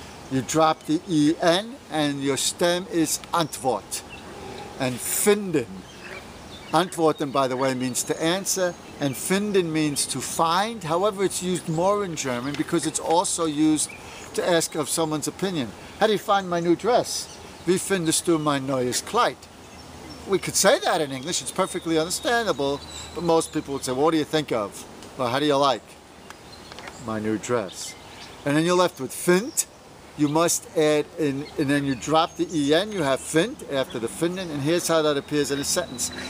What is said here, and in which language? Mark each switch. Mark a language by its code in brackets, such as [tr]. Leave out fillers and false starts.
[en] You drop the en and your stem is antwort. And finden. Antworten, by the way, means to answer, and finden means to find. However, it's used more in German because it's also used to ask of someone's opinion. How do you find my new dress? [de] Wie findest du mein neues Kleid? [en] We could say that in English, it's perfectly understandable, but most people would say, well, what do you think of? Or how do you like my new dress? And then you're left with find. You must add, and then you drop the en, you have find after the finden, and here's how that appears in a sentence.